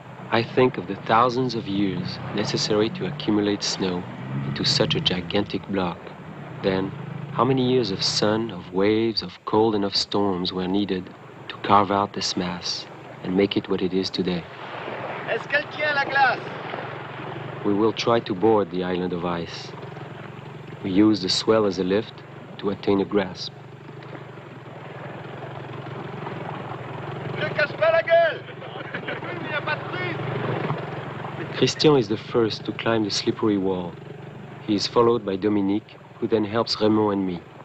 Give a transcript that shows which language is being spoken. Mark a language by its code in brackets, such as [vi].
[en] I think of the thousands of years necessary to accumulate snow into such a gigantic block. Then, how many years of sun, of waves, of cold and of storms were needed to carve out this mass and make it what it is today? [fr] Est-ce qu'elle tient la glace? [en] We will try to board the island of ice. We use the swell as a lift to attain a grasp. [fr] Ne casse pas la gueule! Il n'y a pas de prise! [en] Christian is the first to climb the slippery wall. He is followed by Dominique, who then helps Raymond and me.